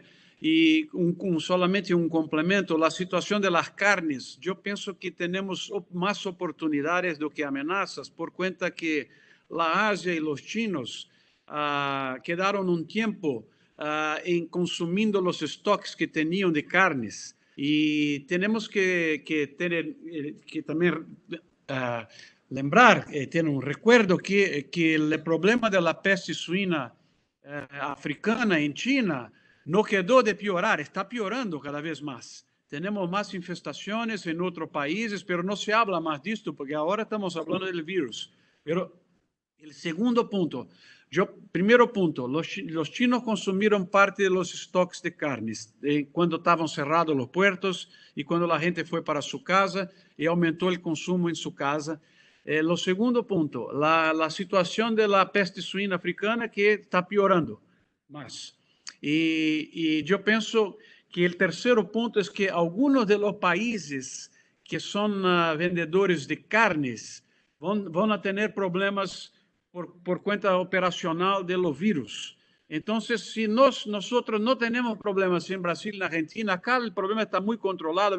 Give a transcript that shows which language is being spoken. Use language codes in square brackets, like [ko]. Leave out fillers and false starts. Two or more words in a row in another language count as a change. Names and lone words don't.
[es] Y solamente un complemento, la situación de las carnes, yo pienso que tenemos más oportunidades [pt] do que [es] amenazas, por cuenta que la Asia y los chinos quedaron un tiempo en consumiendo los stocks que tenían de carnes. Y tenemos que también lembrar, tener un recuerdo que el problema de la peste suina africana en China no quedó de piorar, está piorando cada vez más. Tenemos más infestaciones en otros países, pero no se habla más de esto porque ahora estamos hablando del virus. Pero el segundo punto, primero punto, los chinos consumieron parte de los stocks de carnes cuando estaban cerrados los puertos y cuando la gente fue para su casa y aumentó el consumo en su casa. Lo segundo punto, la situación de la peste suína africana que está piorando más. Y yo pienso que el tercero punto es que algunos de los países que son vendedores de carnes van a tener problemas por cuenta operacional de los virus. Entonces, si nosotros no tenemos problemas en Brasil, en Argentina, acá el problema está muy controlado.